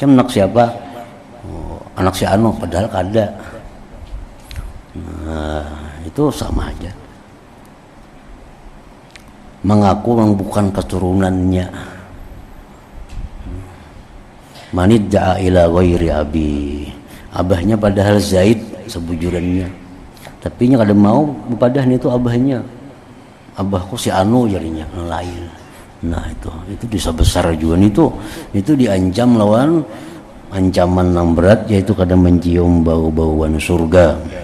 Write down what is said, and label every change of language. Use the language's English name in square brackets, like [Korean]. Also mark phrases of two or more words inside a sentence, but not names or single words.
[Banjar] Oh, anak si Ano, padahal kada. [Indonesian] Nah, itu sama aja. Mengaku memang bukan keturunannya. [Arabic] Manidda'a ila ghairi abi. [Banjar] Abahnya padahal Zaid sebujurannya. Tapi nya kada mau padahal itu abahnya. Abahku si anu jadinya lain. Nah, itu dosa besar juga itu diancam lawan ancaman yang berat, yaitu kada mencium bau-bauan surga.